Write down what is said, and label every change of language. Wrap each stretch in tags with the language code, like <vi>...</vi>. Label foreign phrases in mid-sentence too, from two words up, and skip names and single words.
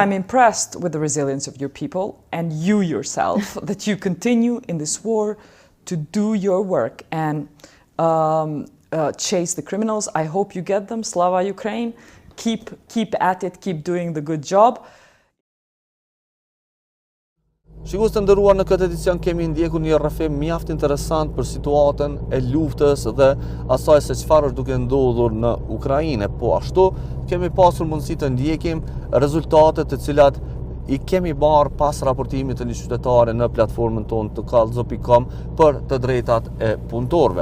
<en>I'm impressed with the resilience of your people and you yourself, that you continue in this war to do your work and chase the criminals. I hope you get them.</en> <uk>Слава Україні.</uk> <en>Keep at it, keep doing the good job.</en> <sq>Shikues të nderuar, në këtë edicion kemi ndjekur një rrëfim mjaft interesant për situatën e luftës dhe asaj se çfarë është duke ndodhur në Ukrainë. Po ashtu kemi pasur mundësi të ndjekim rezultatet të cilat I kemi marrë pas raportimit të një qytetare në platformën tonë të kallzo.com për të drejtat e punëtorëve.</sq>